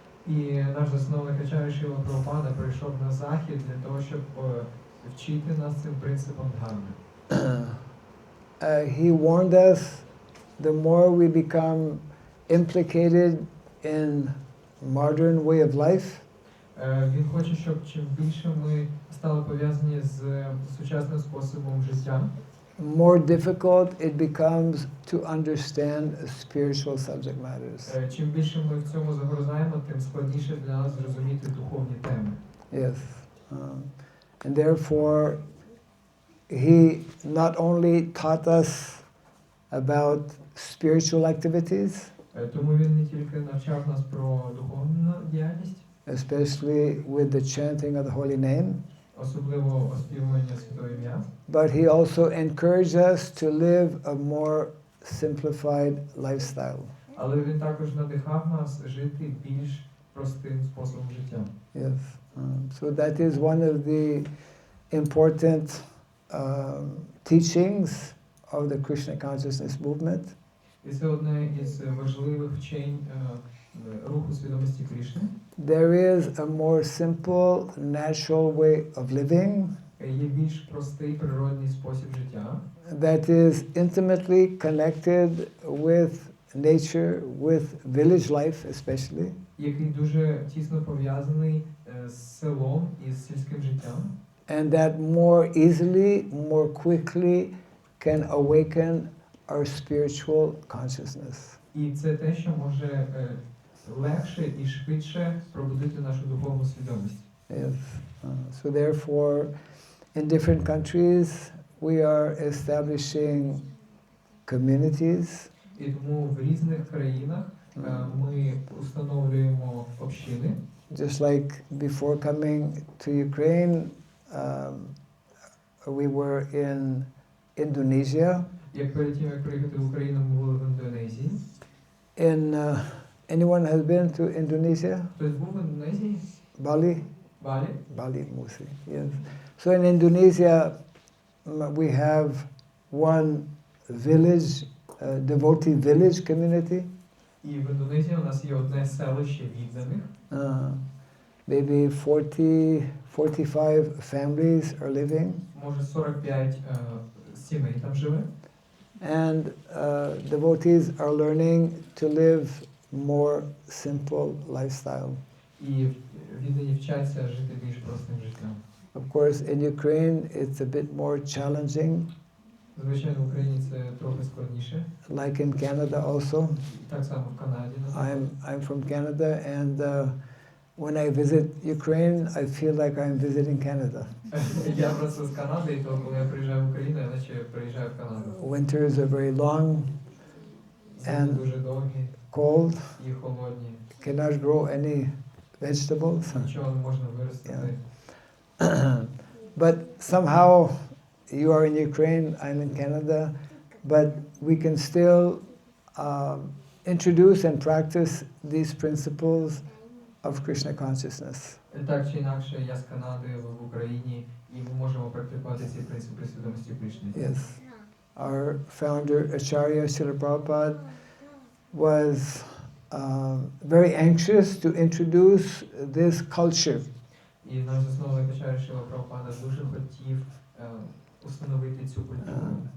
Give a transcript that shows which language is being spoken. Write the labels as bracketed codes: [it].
[uk] І наш засновник Ачар'я Шріла Прабхупада прийшов на захід для того, щоб вчити нас цим принципам Дхарми. [en] He warned us, the more we become implicated in modern way of life, [uk] Він хоче, щоб чим більше ми стали пов'язані з сучасним способом життя, [en] more difficult it becomes to understand spiritual subject matters. [uk] чим більше ми в цьому загрузаємо, тим складніше для нас зрозуміти духовні теми. [en] Yes. And therefore, he not only taught us about spiritual activities, [uk] Тому він не тільки навчав нас про духовну діяльність, [en] especially with the chanting of the holy name, [uk] особливо оспівування святого ім'я, [en] but he also encouraged us to live a more simplified lifestyle. [uk] але він також надихав нас жити більш простим способом життя. [en] Yes. So that is one of the important teachings of the Krishna consciousness movement. [uk] І це одне із важливих вчень руху свідомості Кришни. [en] There is a more simple, natural way of living [uk] Є більш простий природний спосіб життя, [en] that is intimately connected with nature, with village life especially, [uk] який дуже тісно пов'язаний з селом і з сільським життям, [en] and that more easily, more quickly can awaken our spiritual consciousness. [uk] і це те, що може легше і швидше пробудити нашу духовну свідомість. [en] Yes. So therefore, in different countries, we are establishing communities. [uk] І тому в різних країнах ми установлюємо общини. [en] Just like before coming to Ukraine, we were in Indonesia. [uk] Як перед тим, як приїхати в Україну, ми були в Індонезії. [en] Anyone has been to Indonesia? [uk] Хтось був в Індонезії? [en] Bali? [uk] Балі? [en] Bali, Musi, yes. So in Indonesia, we have one village, devotee village community. [uk] І в Індонезії у нас є одне селище відданих. [en] Maybe 45 families are living. [uk] Може 45 сімей там живе. [en] And devotees are learning to live more simple lifestyle. [uk] І віддані вчаться жити більш простим життям. [en] Of course, in Ukraine, it's a bit more challenging, [uk] Звичайно, в Україні це трохи складніше. [en] like in Canada also. [uk] Так само в Канаді. [en] I'm from Canada, and when I visit Ukraine, I feel like I'm visiting Canada. [uk] Я просто з Канади, і то коли я приїжджаю в Україну, я наче приїжджаю в Канаду. [en] Winters are very long, [uk] Зими дуже довгі [en] cold, [uk] і холодні. [en] cannot grow any vegetables. [uk] Нічого не можна виростити. [en] But somehow you are in Ukraine, I'm in Canada, but we can still introduce and practice these principles of Krishna consciousness. [uk] Так чи інакше, я з Канади, ви в Україні, і ми можемо практикувати ці принципи свідомості Кришни. [en] Yes. Our founder, Acharya Srila Prabhupada, was very anxious to introduce this culture. [uk] І наш засновник Ачар'я Шріла Прабхупада дуже хотів установити цю культуру.